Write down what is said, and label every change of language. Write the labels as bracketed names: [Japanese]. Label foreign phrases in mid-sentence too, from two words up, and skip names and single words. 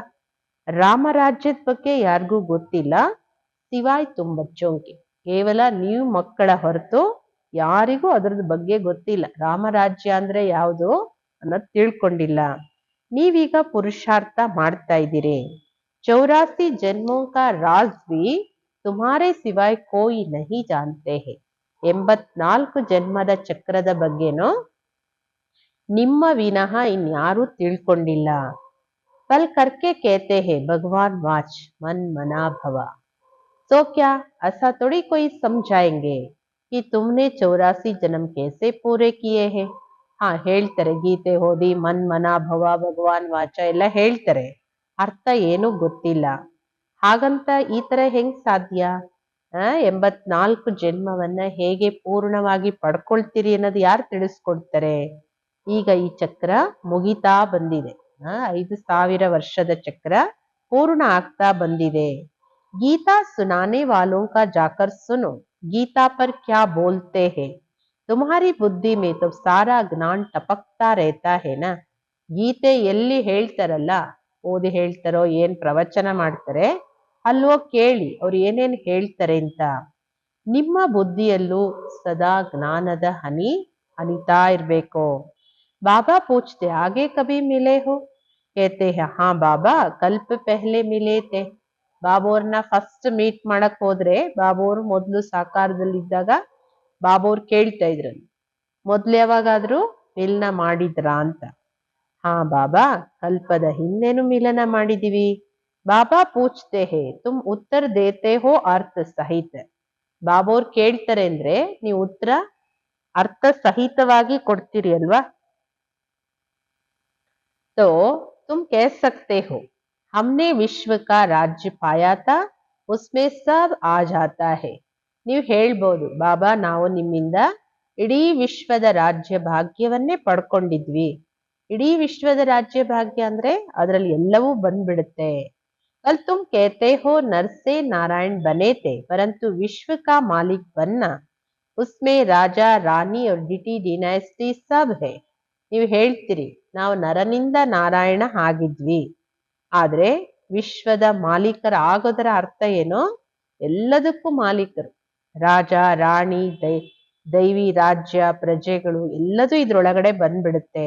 [Kannada] ರಾಮರಾಜ್ಯದ ಬಗ್ಗೆ ಯಾರಿಗೂ ಗೊತ್ತಿಲ್ಲ, [Hindi] सिवाय तुम बच्चों के, [Kannada] ಕೇವಲ ನೀವು ಮಕ್ಕಳ ಹೊರತು ಯಾರಿಗೂ ಅದ್ರದ್ ಬಗ್ಗೆ ಗೊತ್ತಿಲ್ಲ. ರಾಮರಾಜ್ಯ ಅಂದ್ರೆ ಯಾವುದು ಅನ್ನೋದು ತಿಳ್ಕೊಂಡಿಲ್ಲ. ನೀವೀಗ ಪುರುಷಾರ್ಥ ಮಾಡ್ತಾ ಇದ್ದೀರಿ. [Hindi] 84 ಜನ್ಮೋं का राज भी तुम्हारे सिवाय कोई नहीं जानते हैं. [Kannada] 84 ಜನ್ಮದ ಚಕ್ರದ ಬಗ್ಗೆನೋ ನಿಮ್ಮ ವಿನಃ ಇನ್ಯಾರೂ ತಿಳ್ಕೊಂಡಿಲ್ಲ. [Hindi] कल करके कहते हैं [Sanskrit] भगवान वाच मन मना भवा. [Hindi] तो क्या ऐसा थोड़ी कोई समझाएंगे कि तुमने 84 जन्म कैसे पूरे किए हैं. [Kannada] ಹಾ ಹೇಳ್ತಾರೆ, ಗೀತೆ ಓದಿ [Sanskrit] ಮನ್ ಮನ ಭವ ಭಗವಾನ್ ವಾಚ [Kannada] ಎಲ್ಲ ಹೇಳ್ತಾರೆ, ಅರ್ಥ ಏನು ಗೊತ್ತಿಲ್ಲ. ಹಾಗಂತ ಈ ತರ ಹೆಂಗ್ ಸಾಧ್ಯ. 84 ಜನ್ಮವನ್ನ ಹೇಗೆ ಪೂರ್ಣವಾಗಿ ಪಡ್ಕೊಳ್ತೀರಿ ಅನ್ನೋದು ಯಾರು ತಿಳಿಸ್ಕೊಡ್ತಾರೆ. ಈಗ ಈ ಚಕ್ರ ಮುಗಿತಾ ಬಂದಿದೆ. 5000 ವರ್ಷದ ಚಕ್ರ ಪೂರ್ಣ ಆಗ್ತಾ ಬಂದಿದೆ. [Hindi] गीता सुनाने वालों का जाकर सुनो, गीता पर क्या बोलते हैं. तुम्हारी बुद्धि में तो सारा ज्ञान टपकता रहता है ना. [Kannada] ಗೀತೆ ಎಲ್ಲಿ ಹೇಳ್ತಾರಲ್ಲ, ಓದಿ ಹೇಳ್ತಾರೋ ಏನ್ ಪ್ರವಚನ ಮಾಡ್ತಾರೆ, ಅಲ್ಲೋಗಿ ಕೇಳಿ ಅವ್ರು ಏನೇನ್ ಹೇಳ್ತಾರೆ ಅಂತ. ನಿಮ್ಮ ಬುದ್ಧಿಯಲ್ಲೂ ಸದಾ ಜ್ಞಾನದ ಹನಿ ಹನಿತಾ ಇರ್ಬೇಕು. [Hindi] बाबा पूछते आगे कभी मिले हो. कहते हैं हाँ बाबा कल्प पहले मिले थे. [Kannada] ಬಾಬೋರ್ನ [English] first meet [Kannada] ಮಾಡಕ್ ಹೋದ್ರೆ, ಬಾಬೋರ್ ಮೊದ್ಲು ಸಾಕಾರದಲ್ಲಿದ್ದಾಗ ಬಾಬೋರ್ ಕೇಳ್ತಾ ಇದ್ರು, ಮೊದ್ಲು ಯಾವಾಗಾದ್ರೂ ಮಿಲನ ಮಾಡಿದ್ರಾ ಅಂತ. ಹಾ ಬಾಬಾ ಕಲ್ಪದ ಹಿಂದೆನು ಮಿಲನ ಮಾಡಿದೀವಿ. [Hindi] बाबा पूछते हैं तुम उत्तर देते हो अर्थ सहित. [Kannada] ಬಾಬೋರ್ ಕೇಳ್ತಾರೆ ಅಂದ್ರೆ ನೀವು ಉತ್ತರ ಅರ್ಥ ಸಹಿತವಾಗಿ ಕೊಡ್ತೀರಿ ಅಲ್ವಾ. [Hindi] तो तुम कह सकते हो हमने विश्व का राज्य पाया था, उसमें सब आ जाता है. [Kannada] ನೀವು ಹೇಳ್ಬೋದು, ಬಾಬಾ ನಾವು ನಿಮ್ಮಿಂದ ಇಡೀ ವಿಶ್ವದ ರಾಜ್ಯ ಭಾಗ್ಯವನ್ನೇ ಪಡ್ಕೊಂಡಿದ್ವಿ. ಇಡೀ ವಿಶ್ವದ ರಾಜ್ಯ ಭಾಗ್ಯ ಅಂದ್ರೆ ಅದರಲ್ಲಿ ಎಲ್ಲವೂ ಬಂದ್ಬಿಡುತ್ತೆ. [Hindi] कल तुम कहते हो नर से नारायण बने थे, परंतु विश्व का मालिक बनना, उसमें राजा रानी और [English] deity dynasty [Hindi] सब है. [Kannada] ನೀವು ಹೇಳ್ತೀರಿ ನಾವು ನರನಿಂದ ನಾರಾಯಣ ಆಗಿದ್ವಿ, ಆದ್ರೆ ವಿಶ್ವದ ಮಾಲೀಕರ ಆಗೋದರ ಅರ್ಥ ಏನೋ, ಎಲ್ಲದಕ್ಕೂ ಮಾಲೀಕರು, ರಾಜ ರಾಣಿ ದೈವಿ ರಾಜ್ಯ ಪ್ರಜೆಗಳು ಎಲ್ಲದೂ ಇದ್ರೊಳಗಡೆ ಬಂದ್ಬಿಡುತ್ತೆ.